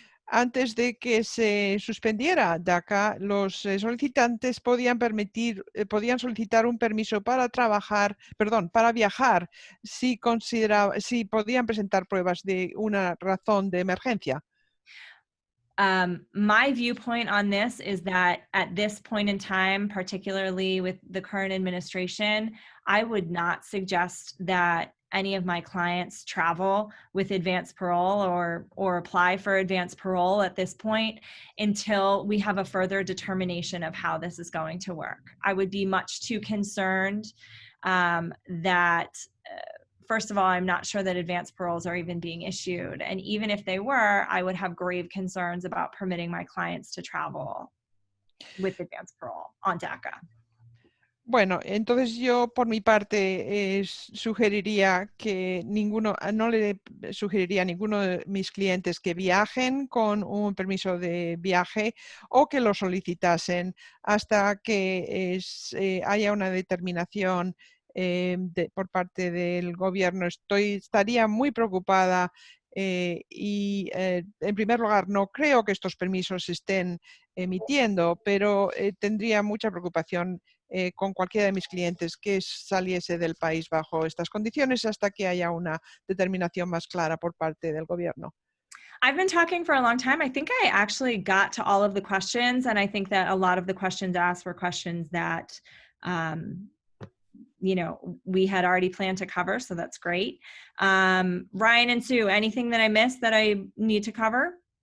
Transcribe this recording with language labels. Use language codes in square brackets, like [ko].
[es] Antes de que se suspendiera DACA, los solicitantes podían solicitar un permiso para viajar si podían presentar pruebas de una razón de emergencia. [en] My viewpoint on this is that at this point in time, particularly with the current administration, I would not suggest that any of my clients travel with advanced parole or apply for advanced parole at this point until we have a further determination of how this is going to work. I would be much too concerned that first of all, I'm not sure that advanced paroles are even being issued. And even if they were, I would have grave concerns about permitting my clients to travel with advanced parole on DACA. [es] Bueno, entonces yo por mi parte sugeriría que no le sugeriría a ninguno de mis clientes que viajen con un permiso de viaje o que lo solicitasen hasta que haya una determinación por parte del gobierno. Estaría muy preocupada y en primer lugar no creo que estos permisos se estén emitiendo, pero tendría mucha preocupación con cualquiera de mis clientes que saliese del país bajo estas condiciones hasta que haya una determinación más clara por parte del gobierno. [en] I've been talking for a long time. I think I actually got to all of the questions, and I think that a lot of the questions asked were questions that we had already planned to cover, so that's great. Ryan and Sue, anything that I missed that I need to cover?